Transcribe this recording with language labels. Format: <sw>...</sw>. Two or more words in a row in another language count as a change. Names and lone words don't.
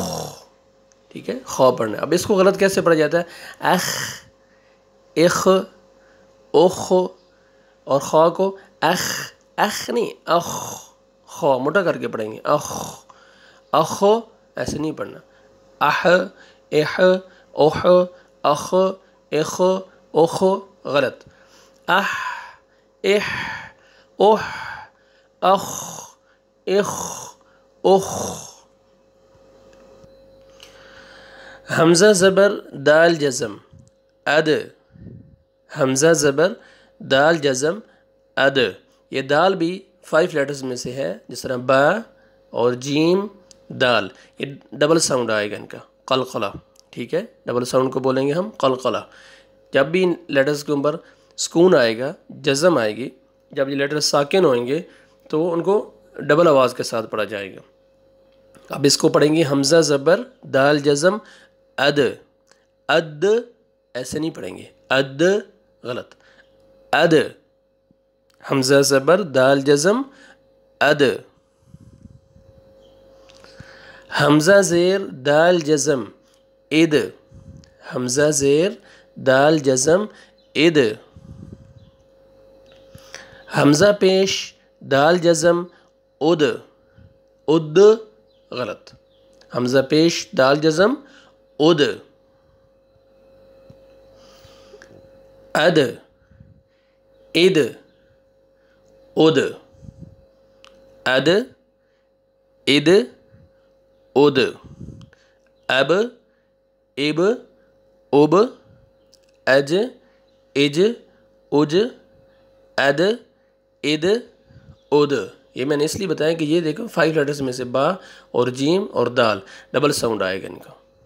<ur>ٹھیک ہے، خا پڑھنا ہے. اب اس کو غلط کیسے پڑھا جاتا ہے؟ اخ اخ اخ، اور خا کو اخ، اخ نہیں اخ، خا موٹا کر کے پڑھیں گے اخ اخ، ایسے نہیں پڑھنا. اح اح اوہ اخ اخ اخ، غلط. اح اح اوہ اخ اخ اخ. حمزہ زبر دال جزم اد، حمزہ زبر دال جزم اد. یہ دال بھی 5 لیٹرز میں سے ہے، جس طرح با اور جیم دال، یہ ڈبل ساؤنڈ آئے گا ان کا، قلقلہ. ٹھیک ہے، ڈبل ساؤنڈ کو بولیں گے ہم قلقلہ. جب بھی ان لیٹرز کے اوپر سکون آئے گا، جزم آئے گی، جب یہ لیٹرز ساکن ہوئیں گے تو ان کو ڈبل آواز کے ساتھ پڑھا جائے گا. اب اس کو پڑھیں گے حمزہ زبر دال جزم اد، اد ایسے نہیں پڑھیں گے، اد غلط، اد، حمزہ زبر دال جزم اد. حمزہ زیر دال جزم اد، حمزہ زیر دال جزم اد. حمزہ پیش دال جزم اد، اد غلط، حمزہ پیش دال جزم اد. اد اد اد، اد اد اد. اب اب اب، اج اج اج، اد اد اد. یہ میں نے اس لیے بتایا کہ یہ دیکھو 5 لیٹرز میں سے با اور جیم اور دال ڈبل ساؤنڈ آئے گا ان کا.</ur>